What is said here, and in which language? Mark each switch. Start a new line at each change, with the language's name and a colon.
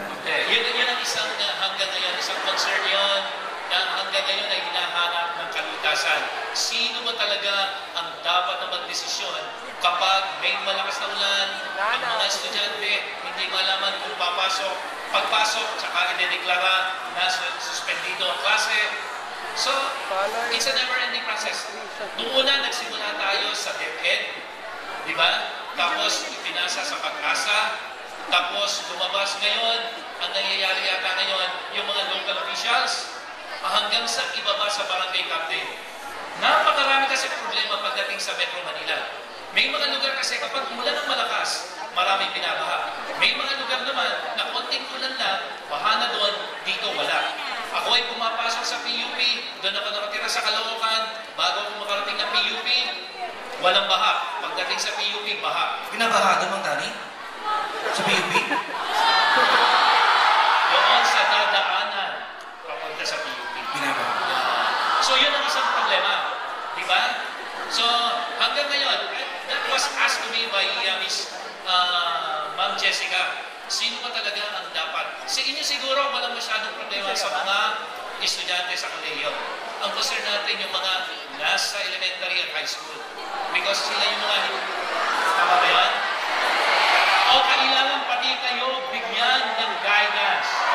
Filipino: Yun ang isang hanggang ngayon, isang concern yun na hanggang ngayon ay hinahanap ng kalutasan. Sino ba talaga ang dapat na magdesisyon kapag may malakas na ulan, ang mga estudyante hindi malaman kung pagpasok, tsaka idedeklara na suspendido ang klase.
English: So, it's a never-ending process.
Filipino: Noong una, nagsimula tayo sa DepEd, di ba? Tapos, pinasa sa Pag-asa. Tapos, lumabas ngayon, ang nangyayari yata ngayon, yung mga local officials, hanggang sa ibaba sa barangay captain. Napakarami kasi problema pagdating sa Metro Manila. May mga lugar kasi kapag umulan ng malakas, maraming binabaha. May mga lugar naman na konting ulan lang, baha na doon, dito wala. Ako ay pumapasok sa PUP, doon ako nakatira sa Caloocan, bago ako makarating ng PUP, walang baha. Pagdating sa PUP, baha. Binabaha doon, Mang Tani? Sa PUP? Doon sa dadaanan, papunta sa PUP. Binabaha. So, yun ang isang problema. Di ba?
English: So, hanggang ngayon, that was asked to me by Miss Ma'am Jessica.
Filipino: Sino ba talaga ang dapat? Sa inyo siguro, walang masyadong problema sa mga estudyante sa kolehiyo. Ang concern natin yung mga nasa elementary at high school. Because sila yung mga, tama ba yan? O kailangan pati kayo bigyan ng guidance.